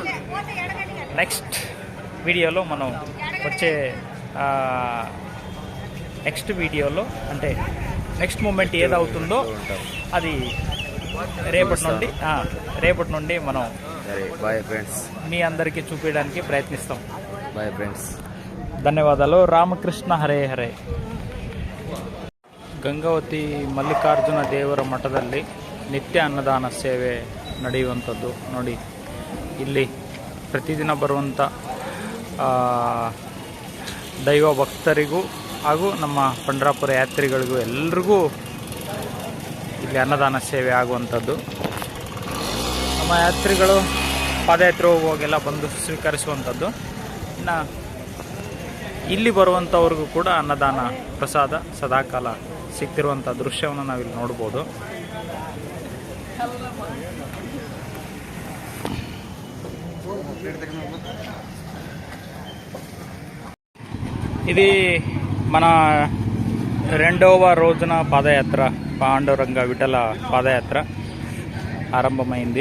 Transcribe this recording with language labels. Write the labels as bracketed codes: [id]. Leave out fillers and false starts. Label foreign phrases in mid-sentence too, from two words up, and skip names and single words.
[te] నెక్స్ట్ వీడియోలో మనం వచ్చే నెక్స్ట్ వీడియోలో అంటే [en] next moment [te] ఏదవుతుందో అది రేపటి నుండి మనం [en] Bye friends [te] మీ అందరికీ చూపించడానికి ప్రయత్నిస్తాం. [en] Bye friends, [kn] ಧನ್ಯವಾದಗಳು. ರಾಮಕೃಷ್ಣ ಹರೇ ಹರೇ. ಗಂಗಾವತಿ ಮಲ್ಲಿಕಾರ್ಜುನ ದೇವರ ಮಠದಲ್ಲಿ ನಿತ್ಯ ಅನ್ನದಾನ ಸೇವೆ ನಡೆಯುವಂಥದ್ದು ನೋಡಿ. ಇಲ್ಲಿ ಪ್ರತಿದಿನ ಬರುವಂಥ ದೈವ ಭಕ್ತರಿಗೂ ಹಾಗೂ ನಮ್ಮ ಪಂಡ್ರಾಪುರ ಯಾತ್ರಿಗಳಿಗೂ ಎಲ್ರಿಗೂ ಇಲ್ಲಿ ಅನ್ನದಾನ ಸೇವೆ ಆಗುವಂಥದ್ದು. ನಮ್ಮ ಯಾತ್ರಿಗಳು ಪಾದಯಾತ್ರೆ ಹೋಗುವಾಗೆಲ್ಲ ಬಂದು ಸ್ವೀಕರಿಸುವಂಥದ್ದು. ಇನ್ನು ಇಲ್ಲಿ ಬರುವಂಥವ್ರಿಗೂ ಕೂಡ ಅನ್ನದಾನ ಪ್ರಸಾದ ಸದಾಕಾಲ ಸಿಗ್ತಿರುವಂಥ ದೃಶ್ಯವನ್ನು ನಾವಿಲ್ಲಿ ನೋಡ್ಬೋದು. [te] ఇది మన రెండవ రోజున పాదయాత్ర పాండురంగ విఠల పాదయాత్ర ఆరంభమైంది.